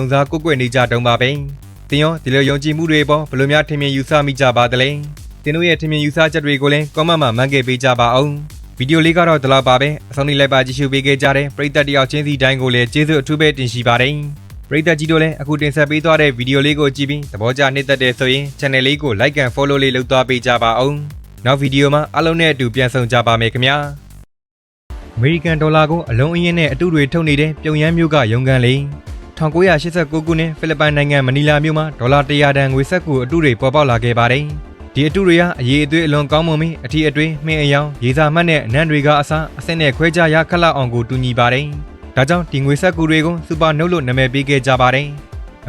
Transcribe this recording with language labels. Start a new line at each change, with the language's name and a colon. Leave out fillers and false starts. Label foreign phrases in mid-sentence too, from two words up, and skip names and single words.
Burmese: စားကိုးကွယ်နေကြတုံးပါပဲတင်ရောဒီလိုယုံကြည်မှုတွေပေါ်ဘယ်လိုများထင်မြင်ယူဆမိကြပါသလဲတင်တို့ရဲ့ထင်မြင်ယူဆချက်တွေကိုလည်းကွန်မန့်မှာမှန်ခဲ့ပေးကြပါအောင်ဗီဒီယိုလေးကတော့ဒီလောက်ပါပဲအဆုံးထိလိုက်ပါကြည့်ရှုပေးခဲ့ကြတဲ့ပရိသတ်တယောက်ချင်းစီတိုင်းကိုလည်းကျေးဇူးအထူးပဲတင်ရှိပါတယ်ပရိသတ်ကြီးတို့လည်းအခုတင်ဆက်ပေးသွားတဲ့ဗီဒီယိုလေးကိုကြည့်ပြီးသဘောကျနှစ်သက်တဲ့ဆိုရင် channel လေးကို
English: like and follow
Burmese: လေးလုပ်သွားပေးကြပါအောင်နောက်ဗီဒီယိုမှာအားလုံးနဲ့အတူပြန်ဆုံကြပါမယ်ခင်ဗျာအမေရိကန်ဒေါ်လာကိုအလုံးအင်းနဲ့အတုတွေထုတ်နေတဲ့ပြုံယမ်းမျိုးကရုံကန်လေး 1989ခုနှစ်ဖိလစ်ပိုင်နိုင်ငံမနီလာမြို့မှာဒေါ်လာ100တန်ငွေစက္ကူအတုတွေပေါ်ပေါက်လာခဲ့ပါတယ်ဒီအတုတွေဟာအရေးအသွေးအလွန်ကောင်းမွန်ပြီးအထီးအတွေ့မှင်းအယောင်ရေစာမှတ်နဲ့အနံ့တွေကအစအဆင့်နဲ့ခွဲခြားရခက်လောက်အောင်ကိုတူညီပါတယ်ဒါကြောင့်ဒီငွေစက္ကူတွေကိုစူပါနှုတ်လို့နာမည်ပေးခဲ့ကြပါတယ်အ